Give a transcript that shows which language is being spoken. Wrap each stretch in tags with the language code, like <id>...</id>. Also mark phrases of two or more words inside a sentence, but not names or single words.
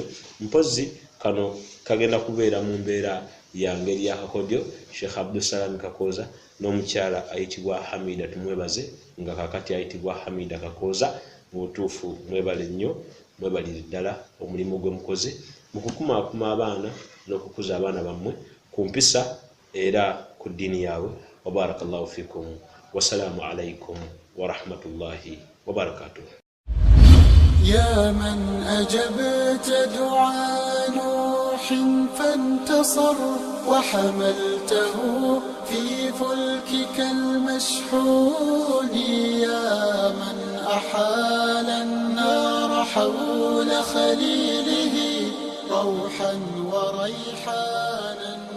<lg>Mpozi kano kagenda kubeera mu mbeera yange eryakakodyo Sheikh Abdul Salam Kakoza n'omukyala ayitibwa Hamida, tumwebaze nga kakati ayitibwa Hamida Kakoza. Mu butuufu mwebale nnyo, mwebalire ddala omulimu gwe mukoze mu kukumaakuma abaana n'okukuza abaana bammwe ku mpisa era ku ddiini yaabwe.</lg> <ar>وبارك الله فيكم، والسلام عليكم ورحمة الله وبركاته. يا من أجبت دعاء نوح فانتصر وحملته في فلكك المشحون، يا من أحال النار حول خليله روحا وريحانا.</ar>